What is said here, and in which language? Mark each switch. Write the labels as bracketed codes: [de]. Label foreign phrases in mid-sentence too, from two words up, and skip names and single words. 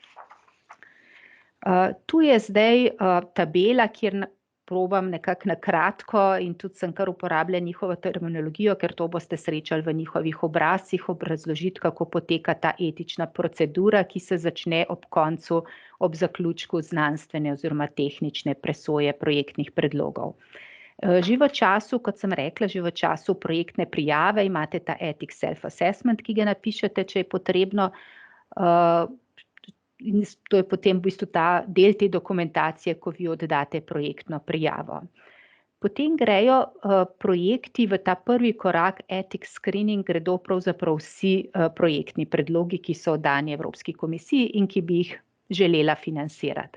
[sl] Tu je zdaj tabela, kjer probam nekako na kratko in tudi sem kar uporabljala njihovo terminologijo, ker to boste srečali v njihovih obrazcih, obrazložiti, kako poteka ta etična procedura, ki se začne ob koncu, ob zaključku znanstvene oziroma tehnične presoje projektnih predlogov. Že v času, kot sem rekla, že v času projektne prijave imate ta [en] ethics self-assessment, [sl] ki ga napišete, če je potrebno. In to je potem v bistvu ta del te dokumentacije, ko vi oddate projektno prijavo. Potem grejo projekti v ta prvi korak [en] ethics screening, [sl] gredo pravzaprav vsi projektni predlogi, ki so oddani Evropski komisiji in ki bi jih želela financirati.